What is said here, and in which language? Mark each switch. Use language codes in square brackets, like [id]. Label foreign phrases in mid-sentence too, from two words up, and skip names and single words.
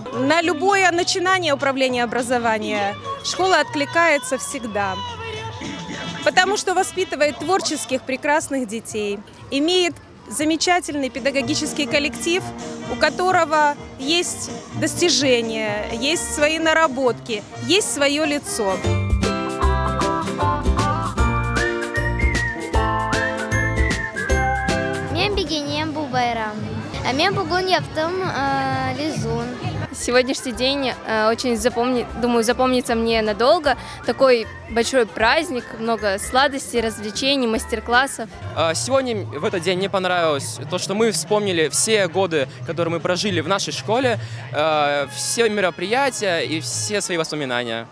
[ru] На любое начинание управления образования школа откликается всегда, потому что воспитывает творческих прекрасных детей, имеет замечательный педагогический коллектив, у которого есть достижения, есть свои наработки, есть свое лицо. [tt] Мен бегенем бу байрам, а мен бугун яптым лизун. [ru] Сегодняшний день очень запомнится мне надолго. Такой большой праздник, много сладостей, развлечений, мастер-классов. Сегодня в этот день мне понравилось то, что мы вспомнили все годы, которые мы прожили в нашей школе, все мероприятия и все свои воспоминания.